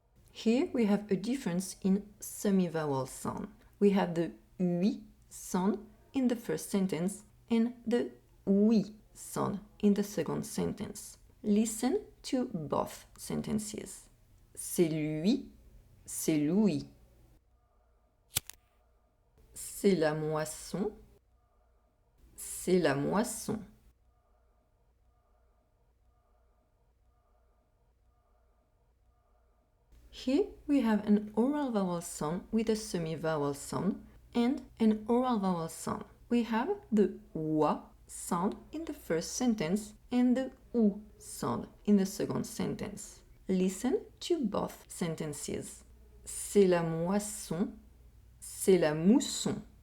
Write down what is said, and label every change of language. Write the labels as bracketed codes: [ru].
[en] Here we have a difference in semi-vowel sound. We have the UI sound in the first sentence and the OUI sound in the second sentence. Listen to both sentences. [fr] C'est lui, c'est Louis. C'est la moisson, c'est la moisson. [en] Here we have an oral vowel sound with a semi-vowel sound and an oral vowel sound. We have the wa sound in the first sentence and the ou sound in the second sentence. Listen to both sentences. [fr] C'est la moisson, c'est la mousson.